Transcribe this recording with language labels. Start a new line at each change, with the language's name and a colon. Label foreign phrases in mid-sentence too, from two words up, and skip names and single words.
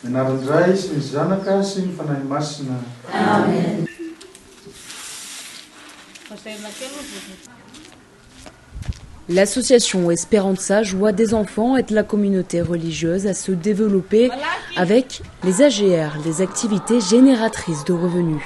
Malagasy: Mandray sy ny zanaka sy ny fanahy masina. Amen.
French: L'association Esperanza Joie des enfants aide la communauté religieuse à se développer avec les AGR, les activités génératrices de revenus.